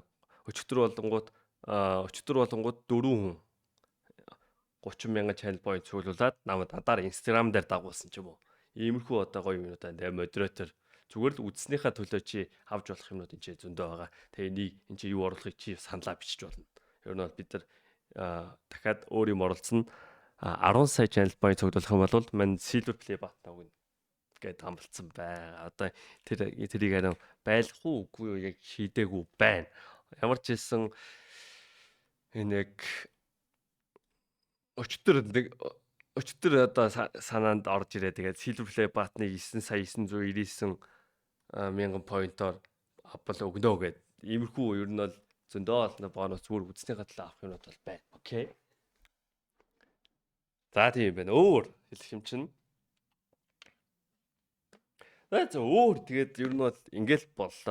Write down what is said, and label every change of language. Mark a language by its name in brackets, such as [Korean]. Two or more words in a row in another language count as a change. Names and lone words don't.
[Mongolian] Өчтөр болонгууд 4 хүн 30,000 [English] channel point [Mongolian] цуглуулад намайг надаар Instagram дээр дагуулсан ч юм уу. Иймэрхүү одоо гоё юмнууд байна. Модератор зүгээр л үзснийхаа төлөө чи авч болох юмнууд энэ ч зөндөө байгаа. Тэгээ энийг энэ чи юу оруулахыг чи саналаа бичиж болно. Ер нь бол бид нар дахиад өөр юм оролцсон 10 сая [English] channel point [Mongolian] цуглуулах юм бол мань [English] silver play button [Mongolian] өгнө гэд амлцсан байгаа. Одоо тэрийг харин байлах уу үгүй юу яг шийдээгүй байна. Ямар ч хэлсэн энэ яг өчтөр одоо санаанд орж ирээ. Тэгээд [English] silver play button- [Mongolian] ыг 9,999,000 point-оор авбал өгнө гэд. Иймэрхүү ер нь бол зөндөө олно бонус зүгээр үзснийхаа төлөө авах юмуд бол байна. Окей. За тийм байна. Өөр хэлэх юм чинь. За өөр тэгээд ер нь бол ингээл боллоо.